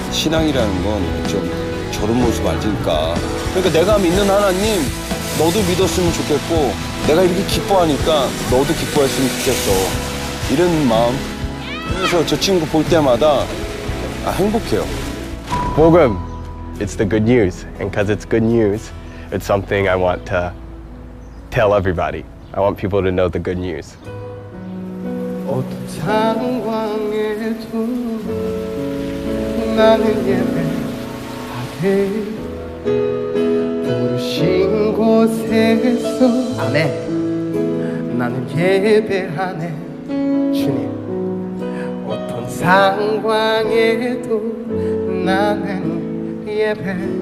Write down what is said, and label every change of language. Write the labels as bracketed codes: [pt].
[ko] 신앙이라는 건 좀 저런 모습 아닐까. 그러니까 내가 믿는 하나님 너도 믿었으면 좋겠고 내가 이렇게 기뻐하니까 너도 기뻐했으면 좋겠어. 이런 마음. 그래서 저 친구 볼 때마다 행복해요. [en] 복음, it's the good news. And because it's good news, it's something I want to tell everybody. I want people to know the good news. [ko] 어떤 상황에도 나는 예배하네. 부르신 곳에서 아멘. 나는 예배하네. 주님. 어떤 상황에도 나는 예배하네.